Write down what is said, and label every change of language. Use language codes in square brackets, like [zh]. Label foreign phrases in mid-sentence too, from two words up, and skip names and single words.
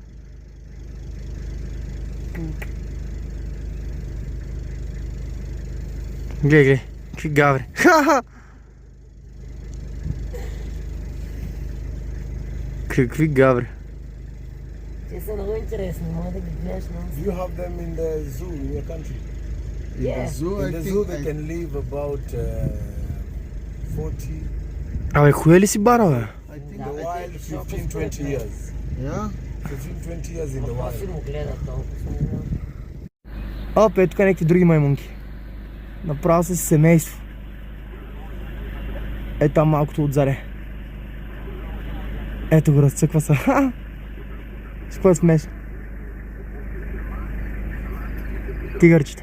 [bg] Гледай, какви гаври. Какви гаври. Те са много интересни, мога да ги гледаш много. [en] Do you have them in the zoo in your country? Yeah. In the zoo they can live about 40, [bg] Абе, хуя ли си бара, бе? [en] in the wild 15-20 years. Yeah? 15-20 years in the [bg] Какво си [en] wild. [bg] му гледа толкова? Ето тук някакви други маймунки. Направо са си семейство. Ето там малкото отзаре. Ето го разцъква се. С какво е смешно? Тигърчета.